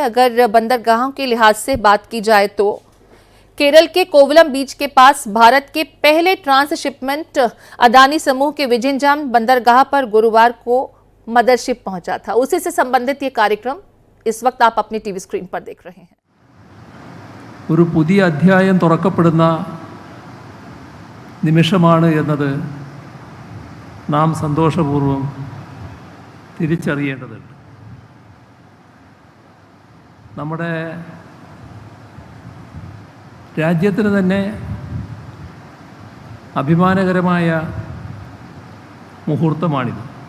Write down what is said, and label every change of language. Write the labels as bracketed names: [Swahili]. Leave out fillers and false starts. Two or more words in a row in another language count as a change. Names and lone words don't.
[Hindi] अगर बंदरगाहों के लिहाज से बात की जाए तो केरल के कोवलम बीच के पास भारत के पहले ट्रांसशिपमेंट अडानी समूह के विझिंजम बंदरगाह पर गुरुवार को मदरशिप पहुंचा था। उसी से संबंधित ये कार्यक्रम इस वक्त आप अपनी टीवी स्क्रीन पर देख रहे हैं। [Malayalam] ഒരു പുതിയ അധ്യായം തുറക്കപ്പെടുന്ന നിമിഷമാണ് എന്നത് നാം സന്തോഷപൂർവ്വം തിരിച്ചറിയേണ്ടതുണ്ട്. നമ്മുടെ രാജ്യത്തിന് തന്നെ അഭിമാനകരമായ മുഹൂർത്തമാണിത്.